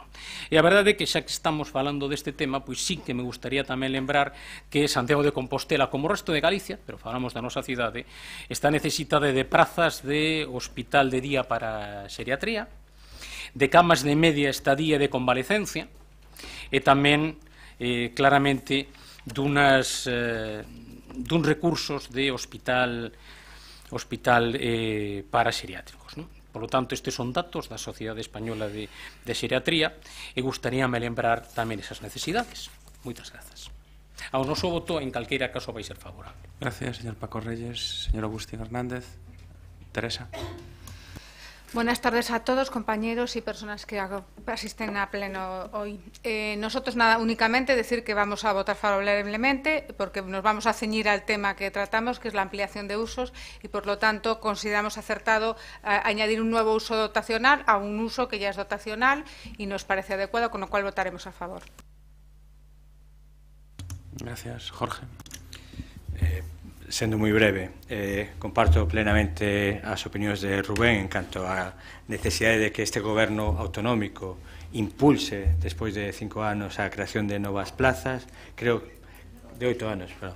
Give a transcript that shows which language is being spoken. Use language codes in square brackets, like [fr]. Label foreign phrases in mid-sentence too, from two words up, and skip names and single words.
[gl] E a verdade é que, xa que estamos falando deste tema, pois sí que me gustaría tamén lembrar que Santiago de Compostela, como o resto de Galicia, pero falamos da nosa cidade, está necesitada de prazas de hospital de día para xeriatría, de camas de media estadía e de convalecencia, e tamén, claramente, duns recursos de hospital para xeriátricos. [es] Por lo tanto, [gl] estes son datos da Sociedade Española de Xeriatría e gustaríame lembrar tamén esas necesidades. Moitas grazas. Ao noso voto, en calqueira caso, vai ser favorable. [es] Gracias, señor Paco Reyes. Señor Agustín Hernández. Teresa. Buenas tardes a todos, compañeros y personas que asisten a pleno hoy. Nosotros nada, únicamente decir que vamos a votar favorablemente porque nos vamos a ceñir al tema que tratamos, que es la ampliación de usos, y por lo tanto consideramos acertado añadir un nuevo uso dotacional a un uso que ya es dotacional y nos parece adecuado, con lo cual votaremos a favor. Gracias. Jorge. [gl] Sendo moi breve, comparto plenamente as opinións de Rubén en canto á necesidade de que este goberno autonómico impulse, despois de 5 anos, a creación de novas plazas, creo, de 8 anos, perdón.